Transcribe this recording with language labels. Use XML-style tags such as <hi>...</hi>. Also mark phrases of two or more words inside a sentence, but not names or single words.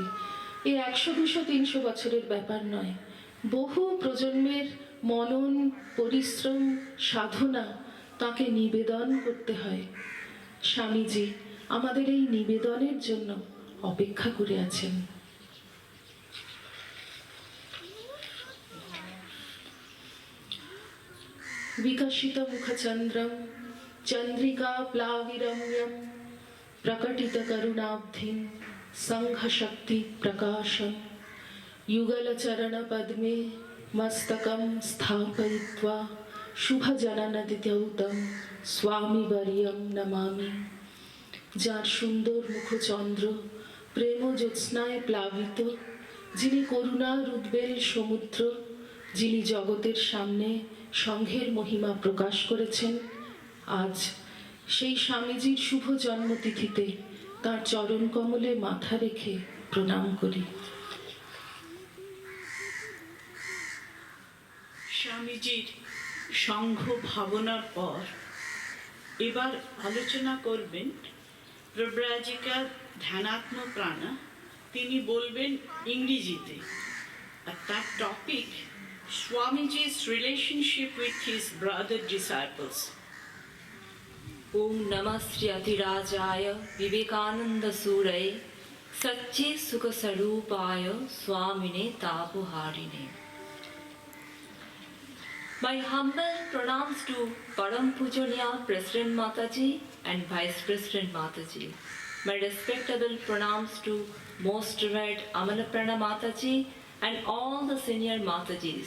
<bn>এ 100, 200, 300 বছরের ব্যাপার নয়। বহু প্রজন্মের মনন, পরিশ্রম, সাধনা তাকে নিবেদন করতে হয়। স্বামীজি আমাদের এই নিবেদনের জন্য অপেক্ষা করে আছেন।</bn> <sa>विकसित मुखचंद्रम चंद्रिका प्लाविरम्यम प्रकटित करुणाब्धिं संघ शक्ति प्रकाशम युगल चरण पद्मे मस्तकम स्थापयित्वा शुभ जननदित्यौतम स्वामी वर्यम नमामि।</sa> <bn>যার সুন্দর মুখচন্দ্র প্রেম জ্যোৎস্নায় প্লাবিত, যিনি করুণার উদ্বেল সমুদ্র, যিনি জগতের সামনে সংঘের মহিমা প্রকাশ করেছেন, আজ সেই স্বামীজির শুভ জন্মতিথিতে তাঁর চরণ কমলে মাথা রেখে প্রণাম করি। স্বামীজির সংঘ ভাবনার পর এবার আলোচনা করবেন প্রব্রাজিকা ধ্যানাত্ম প্রাণা। তিনি বলবেন ইংরেজিতে, আর তার টপিক স্বামীজি's</bn> <en>relationship with his brother disciples.</en> <sa>ओम नमः श्री अतिराजाय विवेकानंद सूरये सच्चे सुख स्वरूपाय स्वामिने तापहारिणे।</sa> <en>My humble pranams to Param Pujaniya President Mataji and Vice President Mataji. My respectable pranams to Most Revered Amalaprana Mataji and all the senior Matajis.</en>